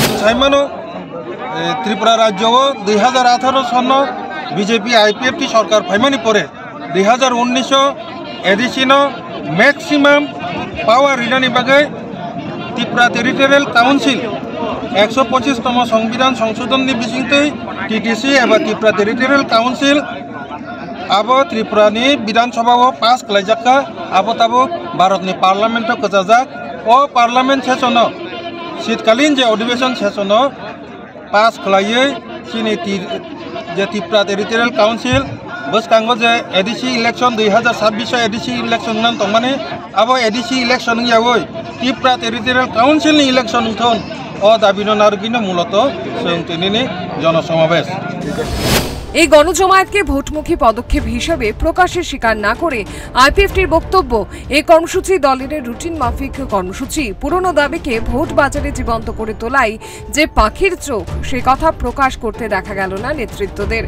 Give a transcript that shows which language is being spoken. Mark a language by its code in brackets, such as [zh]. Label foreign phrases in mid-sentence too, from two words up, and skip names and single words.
[trp] ত্রিপুরা রাজ্য 2018 সন বিজেপি আইপিএফটি সরকার ফাইমানি পরে 2019 এডিশন [en] maximum power [trp] রিটার্নি বাগে ত্রিপুরা টেরিটোরিয়াল কাউন্সিল 125তম [bn] সংবিধান সংশোধन [trp] बिसिंगते टीटीसी एबा त्रिपुरा टेरिटोरियल काउंसिल आबो त्रिपुरानि विधानसभाओ पास खालायजाखा आबो ताबो भारतनि पार्लामेन्टआव गजाजाक ओ पार्लामेन्ट सेसनाव शीतकालीन जे अधिवेशन सेसनाव पास खालायै सिनि जे त्रिपुरा टेरिटोरियल काउंसिल बसकांगो जे [en] ADC election [trp] 2026 [en] ADC election [trp] नाम तंगमाने आबो [en] ADC election [trp] यावै त्रिपुरा टेरिटोरियल काउंसिल नि इलेक्शन थन ओ दाबिनो नारगिनो मूलत सोंतिनि जनसमावेश। [bn] এই গণজমায়েতকে ভোটমুখী পদক্ষেপ হিসেবে প্রকাশের স্বীকার না করে আইপিএফটির বক্তব্য, এই কর্মসূচি দলের রুটিন মাফিক কর্মসূচি। পুরনো দাবিকে ভোট বাজারে জীবন্ত করে তোলাই যে পাখির চোখ, সে কথা প্রকাশ করতে দেখা গেল না নেতৃত্বদের।